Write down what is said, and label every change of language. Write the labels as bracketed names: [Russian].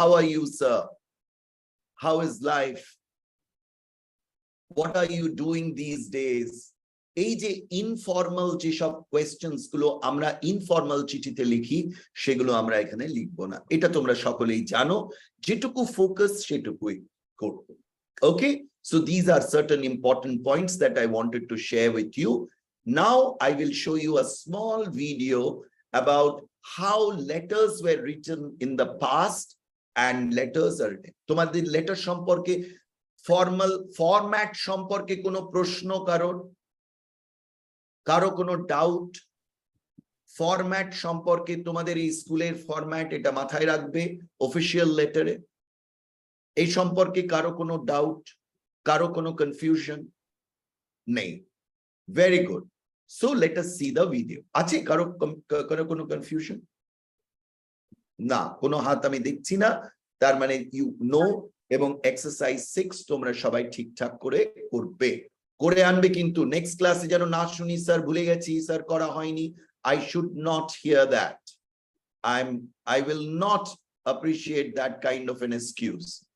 [English] how are you sir, how is life, what are you doing these days, [Bangla] এই যে informal যেসব questions গুলো আমরা ইনফর্মাল চিঠিতে লিখি, সেগুলো আমরা এখানে লিখবো না। এটা তোমরা সকলেই জানো, যেটুকু ফোকাস সেটুকুই করবো। [English] Okay, so these are certain important points that I wanted to share with you. Now I will show you a small video about how letters were written in the past and letters are written. [Bangla] তোমাদের letter সম্পর্কে format সম্পর্কে কোনো প্রশ্ন কারো কোনো doubt? Format সম্পর্কে তোমাদের এই স্কুলের ফরম্যাট, এটা মাথায় রাখবে অফিসিয়াল লেটারে। এই সম্পর্কে কারো কোনো ডাউট, কারো কোনো কনফিউশন নেই? [English] Very good. So let us see the video. [Bangla] আছে কারো কোনো কনফিউশন? না, কোনো হাত আমি দেখছি না, তার মানে ইউ নো। এবং এক্সারসাইজ 6 তোমরা সবাই ঠিকঠাক করে করবে, করে আনবে কিন্তু। নেক্সট ক্লাসে যেন না শুনি স্যার ভুলে গেছি, স্যার করা হয়নি। [English] I should not hear that. I will not appreciate that kind of an excuse.